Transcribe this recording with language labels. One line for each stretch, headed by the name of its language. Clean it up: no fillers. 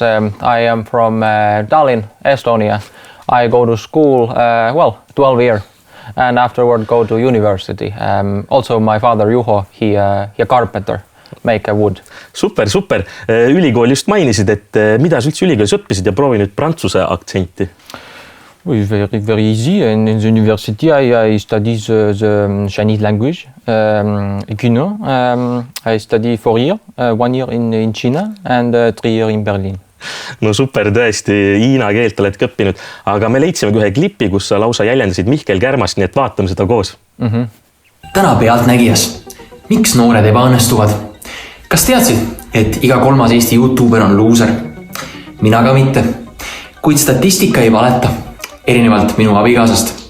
English: I am from Tallinn, Estonia. I go to school, 12 years. And afterward go to university. Also my father Juho, he carpenter, make a wood. Super.
Estonian: Ülikool just mainisid, et mida sa üldse ülikoolis õppisid ja proovi nüüd prantsuse aktsenti?
English: Oui, very easy. In the university I study the Chinese language. I study 4 years, 1 year in China and 3 years in Berliin.
Estonian: No super, tõesti, hiina keelt oled õppinud, aga me leidsime ühe klipi, kus sa lausa jäljendasid Mihkel Kärmast, nii et vaatame seda koos. Täna pealtnägijas. Miks noored ebaõnnestuvad? Kas teadsid, et iga 3. Eesti YouTuber on luuser? Mina ka mitte. Kuid statistika ei valeta, erinevalt minu abikaasast.